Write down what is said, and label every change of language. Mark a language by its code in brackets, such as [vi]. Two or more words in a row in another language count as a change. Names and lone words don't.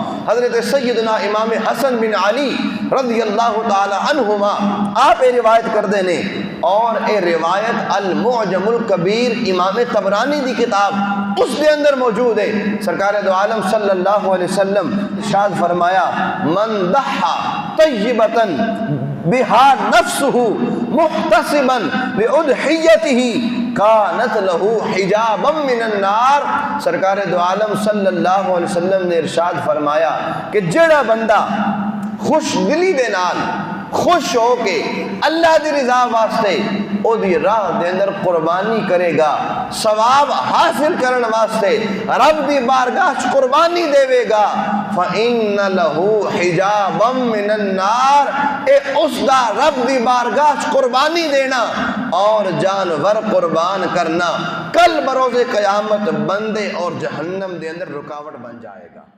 [pa] ਹਜ਼ਰਤ ਸੱਯਦਨਾ ਇਮਾਮ ਹਸਨ ਬਿਨ ਅਲੀ [ar] رضي الله تعالى عنهما [pa] ਆਪ ਇਹ ਰਿਵਾਇਤ ਕਰ ਦੇਣੇ। ਔਰ ਇਹ ਰਿਵਾਇਤ अल मुअजमुल कबीर ਇਮਾਮ ਤਬਰਾਨੀ ਦੀ ਕਿਤਾਬ ਉਸਕੇ ਅੰਦਰ ਮੌਜੂਦ ਹੈ। ਸਰਕਾਰ ਦੋ ਆਲਮ [ar] صلى الله عليه وسلم [pa] ਇਰਸ਼ਾਦ ਫ਼ਰਮਾਇਆ, [ar] من ضحى طيبة بها نفسه محتسبا بأضحيته كانت له حجابا من النار. [pa] ਸਰਕਾਰ ਦੋ ਆਲਮ [ar] صلى الله عليه وسلم [pa] ਨੇ ਇਰਸ਼ਾਦ ਫ਼ਰਮਾਇਆ ਕਿ ਜਿਹੜਾ ਬੰਦਾ ਖ਼ੁਸ਼ ਦਿਲੀ ਦੇ ਨਾਲ ਖ਼ੁਸ਼ ਹੋ ਕੇ ਅੱਲਾਹ ਦੀ ਰਜ਼ਾ ਵਾਸਤੇ ਓਦੀ ਰਾਹ ਦੇ ਅੰਦਰ ਕੁਰਬਾਨੀ ਕਰੇਗਾ, ਸਵਾਬ ਹਾਸਲ ਕਰਨੇ ਵਾਸਤੇ ਰੱਬ ਦੀ ਬਾਰਗਾਹ ਚ ਕੁਰਬਾਨੀ ਦੇਵੇਗਾ, [ar] فإن له حجابا من النار, [pa] ਏ ਉਸਦਾ ਰੱਬ ਦੀ ਬਾਰਗਾਹ ਚ ਕੁਰਬਾਨੀ ਦੇਣਾ ਔਰ ਜਾਨਵਰ ਕੁਰਬਾਨ ਕਰਨਾ ਕਲ ਬਰੋਜ਼ੇ ਕ਼ਯਾਮਤ ਬੰਦੇ ਔਰ ਜਹੰਨਮ ਦੇ ਅੰਦਰ ਰੁਕਾਵਟ ਬਣ ਜਾਏਗਾ।